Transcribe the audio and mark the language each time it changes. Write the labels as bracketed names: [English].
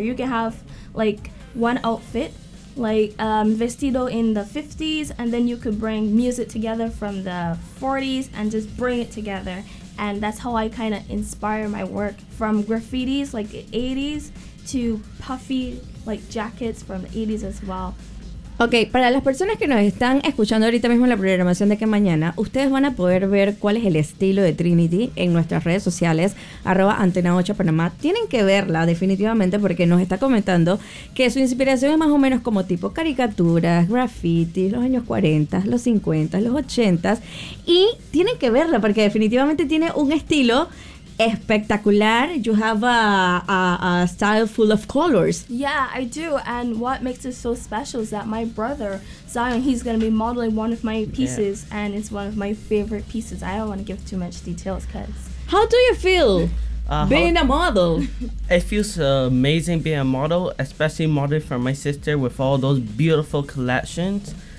[English] You can have like one outfit, like vestido in the 50s, and then you could bring music together from the 40s and just bring it together. And that's how I kind of inspire my work, from graffitis like the 80s to puffy like jackets from the 80s as well. [Spanish] Ok, para las personas que nos están escuchando ahorita mismo en la programación de Qué Mañana, ustedes van a poder ver cuál es el estilo de Trinity en nuestras redes sociales, @antena8panamá. Tienen que verla definitivamente porque nos está comentando que su inspiración es más o menos como tipo caricaturas, graffiti, los años 40, los 50, los 80. Y tienen que verla porque definitivamente tiene un estilo espectacular. [English] You have a style full of colors. Yeah, I do. And what makes it so special is that my brother Zion, he's gonna be modeling one of my pieces, yeah. And it's one of my favorite pieces. I don't want to give too much details, cause. How do you feel being a model? It feels amazing being a model, especially modeling for my sister with all those beautiful collections.